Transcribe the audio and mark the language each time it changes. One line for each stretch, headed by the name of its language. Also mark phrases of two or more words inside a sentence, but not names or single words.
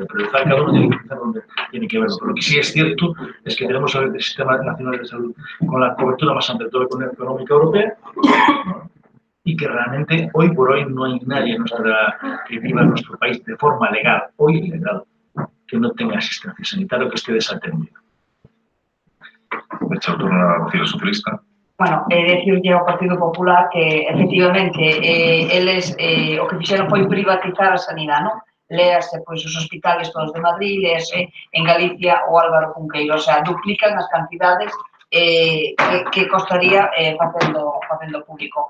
Spanish: Priorizar, cada uno tiene que empezar donde tiene que verlo. Pero lo que sí es cierto es que tenemos el Sistema Nacional de Salud con la cobertura más amplia de toda la Comunidad Económica Europea, ¿no? Y que realmente hoy por hoy no hay nadie que viva en nuestro país de forma legal, hoy legal, que no tenga asistencia sanitaria o que esté desatendido. Hecho el turno al Partido Socialista.
Galician: Bueno, decirlle ao Partido Popular que, efectivamente, eles o que fixeron foi privatizar a sanidade, non? Léase, pois, os hospitales todos de Madrid, léase en Galicia o Álvaro Cunqueiro,
Spanish: o sea,
Galician: duplican as cantidades que costaría facendo público.